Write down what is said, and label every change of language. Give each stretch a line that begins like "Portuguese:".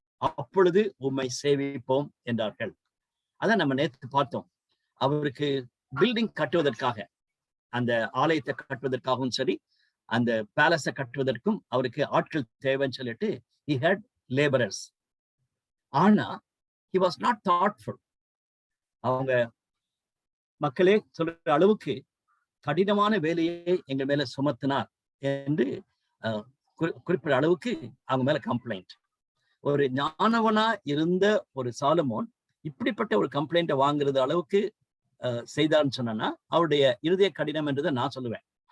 Tamil: அப்பொழுது உம்மை சேவிப்போம் என்றார்கள். அதான் நம்ம நேற்று பார்த்தோம். அவருக்கு பில்டிங் கட்டுவதற்காக, அந்த ஆலயத்தை கட்டுவதற்காகவும் சரி, அந்த பேலஸை கட்டுவதற்கும் அவருக்கு ஆட்கள் தேவைன்னு சொல்லிட்டு
English: he had laborers.
Tamil: ஆனா
English: he was not thoughtful.
Tamil: அவங்க மக்களே சொல்ற அளவுக்கு கடினமான வேலையை எங்க மேல சுமத்தினார் என்று குறிப்பிட்ட அளவுக்கு அவங்க மேல கம்ப்ளைண்ட். ஒரு ஞானவனா இருந்த ஒரு சாலமோன் இப்படிப்பட்ட ஒரு கம்ப்ளைண்ட்டை வாங்குறது அளவுக்கு செய்தார்னு சொன்னா அவருடைய இருதய கடினம் என்றதை நான் சொல்லுவேன்.